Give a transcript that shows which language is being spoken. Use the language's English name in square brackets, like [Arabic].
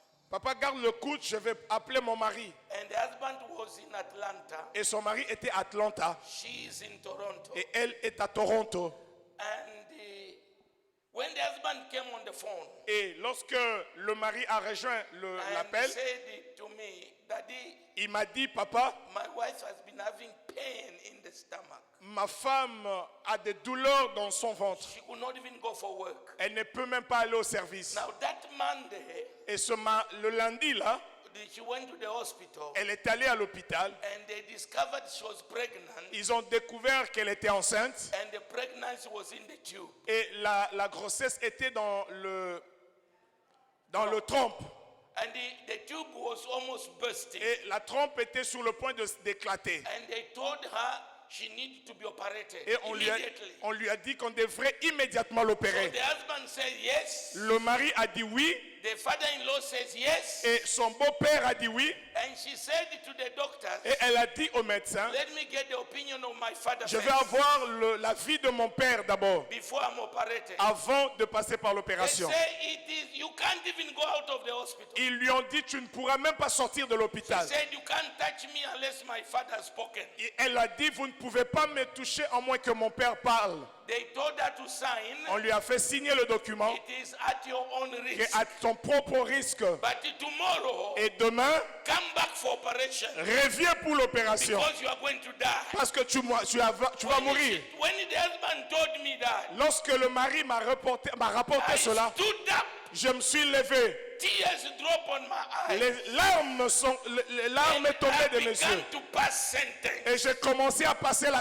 [French] papa, garde le coude, je vais appeler mon mari. [English] And the husband was in Atlanta. [French] Et son mari était à Atlanta [English] She is in Toronto. [French] et elle est à Toronto. [English] And when the husband came on the phone, [French] Et lorsque le mari a rejoint [English] and [French] l'appel, [English] said to me, Daddy, [French] il m'a dit, papa, [English] my wife has been having pain in the stomach. [French] ma femme a des douleurs dans son ventre. [English] She could not even go for work. [French] Elle ne peut même pas aller au service. [English] Now that Monday, [French] Et le lundi, là, [English] she went to the hospital [French] elle est allée à l'hôpital. [English] and they discovered she was pregnant [French] Ils ont découvert qu'elle était enceinte. [English] and the pregnancy was in the tube. [French] Et la grossesse était dans le trompe. [English] And the tube was almost bursting. [French] Et la trompe était sur le point d'éclater. [English] And they told her she needed to be operated [French] Et on lui a dit qu'on devrait immédiatement [English] So [French] l'opérer. [English] the husband said yes. [French] Le mari a dit oui. [English] The father-in-law says yes. [French] Et son beau-père a dit oui. [English] And she said to the doctors, [French] Et elle a dit au médecin, [English] let me get the opinion of my father [French] je vais [English] first [French] avoir l'avis de mon père d'abord, [English] before I'm operated. [French] avant de passer par [English] They [French] l'opération. [English] say you can't even go out of the hospital. [French] Ils lui ont dit, tu ne pourras même pas sortir de [English] She [French] l'hôpital. [English] said you can't touch me unless my father has spoken. [French] Et elle a dit, vous ne pouvez pas me toucher à moins que mon père parle. [English] They told her to sign. [French] On lui a fait signer le document, [English] It is at your own [French] qui [English] risk. [French] est à ton propre risque. [English] But tomorrow, [French] Et demain, [English] come back for operation [French] reviens pour l'opération. [English] because you are going to die. [French] Parce que tu vas mourir. [English] When the husband told me that, [French] Lorsque le mari m'a rapporté [English] I [French] cela, [English] stood up. [French] je me suis levé. [English] Tears drop on my eyes. [French] Les larmes [English] And [French] tombaient [English] I [French] de mes [English] began [French] yeux. [English] to pass sentence. [French] Et j'ai commencé à passer la